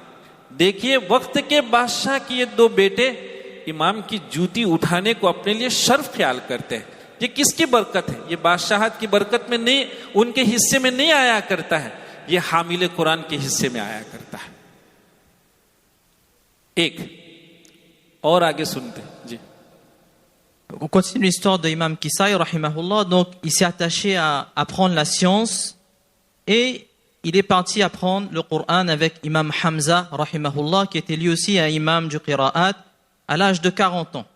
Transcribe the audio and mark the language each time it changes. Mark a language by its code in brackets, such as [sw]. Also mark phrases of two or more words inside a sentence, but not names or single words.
[ur] دیکھیے وقت کے بادشاہ کی یہ دو بیٹے امام کی جوتی اٹھانے کو اپنے لیے شرف خیال کرتے ہیں. یہ کس کی برکت ہے؟ یہ بادشاہت کی برکت میں نہیں، ان کے حصے میں نہیں آیا کرتا ہے، یہ حامل قرآن کے حصے میں آیا کرتا ہے. ایک اور آگے سنتے جی. [fr] On continue l'histoire de Imam Kisai, rahimahullah. Donc, il s'est attaché à apprendre la science et il est parti apprendre le Coran avec Imam Hamza, rahimahullah, qui était lui aussi un imam du Qira'at à l'âge de 40 ans.